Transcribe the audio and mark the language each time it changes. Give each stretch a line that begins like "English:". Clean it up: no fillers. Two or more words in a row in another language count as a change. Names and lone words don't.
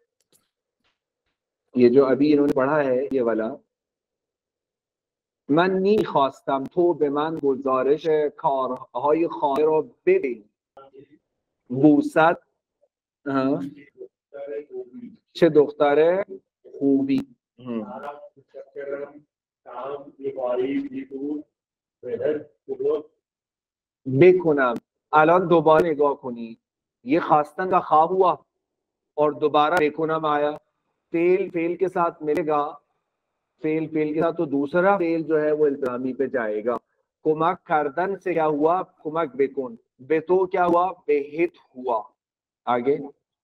Hindi: ये जो अभी इन्होंने पढ़ा है ये वाला,
Persian: من میخواستم تو به من گزارش کارهای خانه را بده. بوسد، چه دختر خوبی. بکنم، الان دوباره نگاه کنید،
Hindi: ये खास्तन का ख्वाब हुआ और दोबारा बेकुनम आया, फेल के साथ मिलेगा, फेल के साथ तो दूसरा फेल जो है वो इल्जामी पे जाएगा।
Persian: کمک کردن
Hindi: से क्या हुआ,
Persian: کمک بکن,
Hindi: बेतो क्या हुआ, बेहित हुआ।